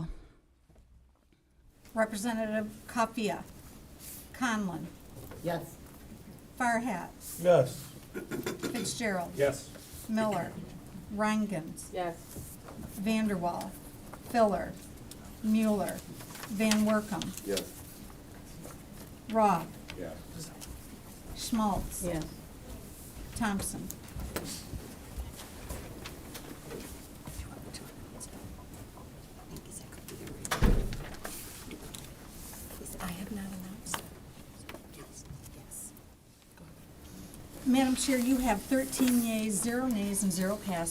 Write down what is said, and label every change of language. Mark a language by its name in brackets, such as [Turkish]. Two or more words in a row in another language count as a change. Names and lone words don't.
[English] Representative Kapia. Conlon. Yes. Farhat. Yes. Fitzgerald. Yes. Miller. Reingens. Yes. Vanderwall. Filler. Mueller. Van Workum. Yes. Robb. Yes. Schmaltz. Yes. Thompson. I have not announced it. Madam Chair, you have 13 yeas, 0 nays, and 0 pass.